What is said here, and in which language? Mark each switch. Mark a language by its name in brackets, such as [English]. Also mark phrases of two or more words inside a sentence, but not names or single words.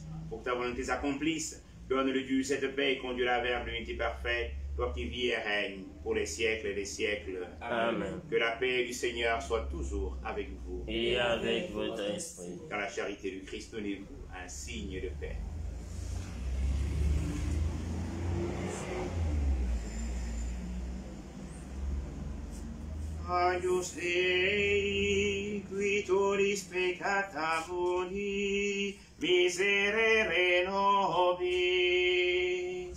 [French] Pour que ta volonté s'accomplisse, donne-le-tu cette paix et conduis-la vers l'unité parfaite, toi qui vis et règnes pour les siècles et les siècles. Amen. Que la paix du Seigneur soit toujours avec vous. Et avec votre esprit. Dans la charité du Christ, donnez-vous un signe de paix. [Latin] Agnus Dei, qui tollis peccata mundi, miserere nobis.